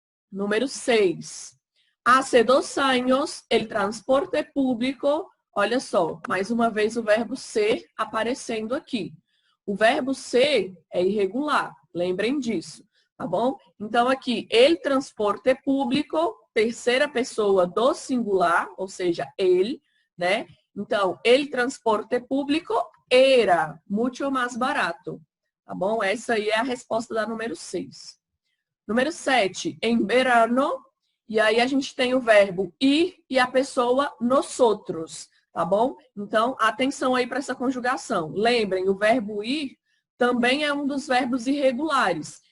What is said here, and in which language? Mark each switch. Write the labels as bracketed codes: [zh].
[pt] Número 6. [es] Hace 2 años, el transporte público, [pt] olha só, mais uma vez o verbo ser aparecendo aqui. O verbo ser é irregular, lembrem disso, tá bom? Então aqui, [es] el transporte público, [pt] terceira pessoa do singular, ou seja, ele, né? Então, [es] el transporte público era mucho más barato, [pt] tá bom? Essa aí é a resposta da número 6. Número 7, em verano, e aí a gente tem o verbo ir e a pessoa nosotros, tá bom? Então, atenção aí para essa conjugação. Lembrem, o verbo ir também é um dos verbos irregulares.